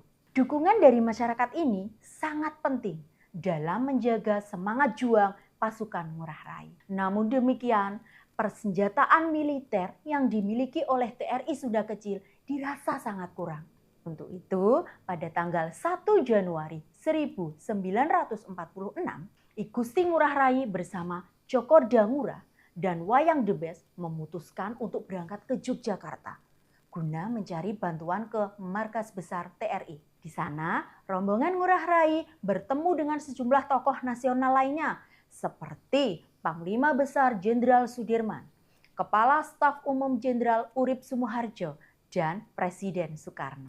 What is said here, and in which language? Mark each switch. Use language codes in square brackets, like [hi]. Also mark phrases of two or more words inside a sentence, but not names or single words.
[id] Dukungan dari masyarakat ini sangat penting dalam menjaga semangat juang pasukan Ngurah Rai. Namun demikian, persenjataan militer yang dimiliki oleh TRI Sunda Kecil dirasa sangat kurang. Untuk itu, pada tanggal 1 Januari 1946, I Gusti Ngurah Rai bersama Cokorda Ngurah dan Wayang The Best memutuskan untuk berangkat ke Yogyakarta guna mencari bantuan ke markas besar TRI. Di sana, rombongan Ngurah Rai bertemu dengan sejumlah tokoh nasional lainnya seperti Panglima Besar Jenderal Sudirman, Kepala Staf Umum Jenderal Urip Sumoharjo, dan Presiden Soekarno.